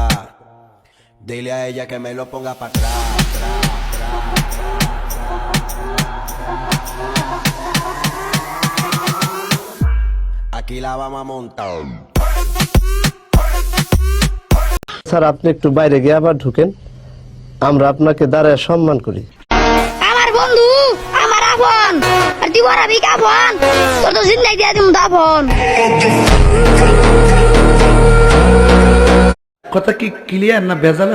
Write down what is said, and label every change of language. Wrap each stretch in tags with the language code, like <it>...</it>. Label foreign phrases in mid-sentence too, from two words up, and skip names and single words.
<es>Dile a ella que me lo ponga para atrás. Tra, tra, tra, tra. Aquí la vamos a montar.</es> <bn>স্যার আপনি একটু বাইরে গিয়ে আবার ঢুকেন, আমরা আপনাকে দাঁড়ায় সম্মান করি। আমার বন্ধু আমার আপন আর তুই বড় বিক আপন তোর তো জিন্দাই দিয়া দিমু আপন। কথা কি ক্লিয়ার না ভেজাল আছে?</bn>